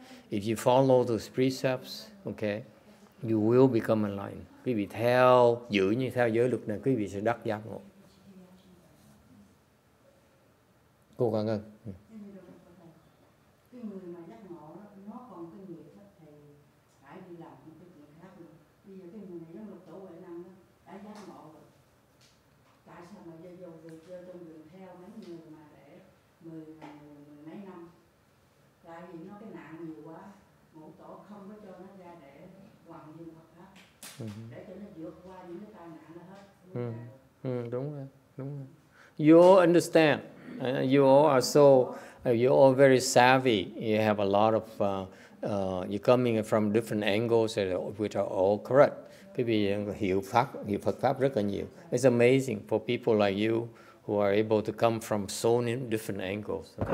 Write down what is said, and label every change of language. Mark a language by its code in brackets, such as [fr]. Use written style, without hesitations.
[en] If you follow those precepts, okay, you will become enlightened. [vi] Quý vị giữ như theo giới luật này, quý vị sẽ đắc giác ngộ. Cô cảm ơn. Cái người mà giác ngộ nó còn cái nghiệp thì phải đi làm một cái chuyện khác luôn. Bây giờ cái người này giống lục tổ Huệ Năng đó, đã giác ngộ rồi. Tại sao mà vô trong vườn theo mấy người mà để mười mấy năm? Tại vì nó cái nạn nhiều quá, ngũ tổ không có cho nó ra để hoàn dương Phật pháp, để cho nó vượt qua những cái tai nạn đó hết. Đúng rồi. [en] You all understand. You all are so you're all very savvy. You have a lot of you're coming from different angles which are all correct. [vi] Quý vị hiểu Phật pháp rất là nhiều. [en] It's amazing for people like you who are able to come from so many different angles.